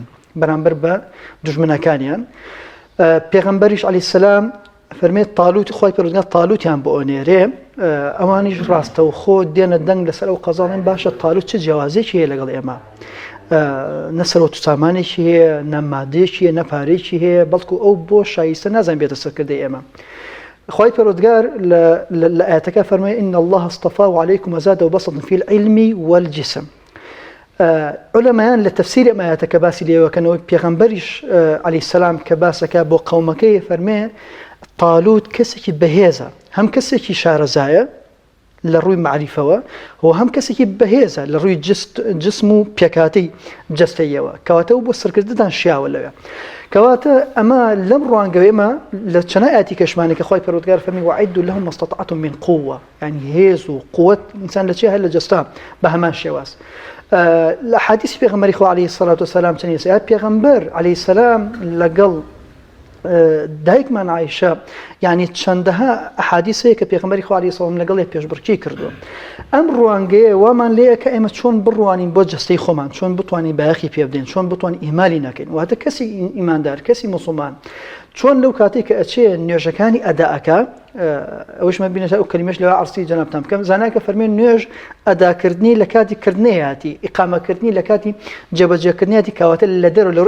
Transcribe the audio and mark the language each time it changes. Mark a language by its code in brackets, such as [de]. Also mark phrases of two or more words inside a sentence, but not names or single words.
[ckb] بەرامبەر بە دوژمنەکانیان پێغەمبەریش [ar] عەلەیهی سەلام [ckb] فەرمێت تاالوت خۆی پەروەردگار تاالوتیان بۆ ئەنێرێ ئەوانیش ڕاستەوخۆ دێنە دەنگ لەسەر ئەو قەزاڵێن باشە تاالوت چه جیاوازێکی هەیە لەگەڵ ئێمە نەسەرەوە سامانێکی هەیە نەمادێکی هەیە نەپارێکی هەیە بەڵکو ئەو بۆ شایستە نازان بێتە سەرکردەی ئێمە خۆی پەروەردگار لە ئاەتەکە فەرمێ [ar] إن الله اصطفاه عليكم وزاده بسطا في العلم والجسم [ckb] علەمایان لە تەفسیری ئەم ئاەتەکە باسی لێوەکەنەوە پێغەمبەریش [ar] عەلەیهی سەلام [ckb] کە باسەکە بۆ قەومەکەی فەرمێ تاالوت کەسێکی بەهێزە هەم کەسێکی شارەزایە لە ڕووی معریفەوە و هەم کەسێکی بەهێزە لە ڕووی جسم و پێکاتی جەستەیەوە کەواتە بۆ سەرکرددان شیاوە لەوێ کەواتە ئەمە لەم ڕوانگەوێمە لە چەنە ئاەتی کەشمانێکە خۆی پەروەردگار فەرمی [ar] وأعدوا لهم ما استطعتم من قوة [ckb] يعني هێز و قوت ئینسان لە چێ هەر لە جەستا بە هەمان شێواز لە حادیثی پێغەمبەری خوا [ar] عەلەیهی سەڵات وسەلام [ckb] چەند ئێستا پێغەمبەر [ar] عەلەیهی سەلام [ckb] لەگەڵ دایکمان عایشە یعنی چەندەها ئەحادیث هەیە کە پێغەمبەری خوا [ar] عەلەیهی سەڵام [ckb] لەگەڵ پێشبڕکێی کردووە ئەم ڕوانگەیە وامان لێیە کە ئێمە چۆن بڕوانین بۆ جەستەی خۆمان چۆن بتوانین بایەخی پێ بدەین چۆن بتوانین ئیمالی نەکەین واتە کەسی ئیماندار کەسی مسلمان چۆن لەو کاتێک کە ئەچێ نوێژەکانی ئەداءەکە ئەوشمە بینێتە ئەو کەلیمەش لەوە عەرزی جەنابتان بکەم زاناکە فەرمێن نوێژ ئەداکردنی لە کاتی کردنەیەتی ئیقامەکردنی لە کاتی جێبەجێکردنیاتی کەواتە لە دەرەوە لە ڕووی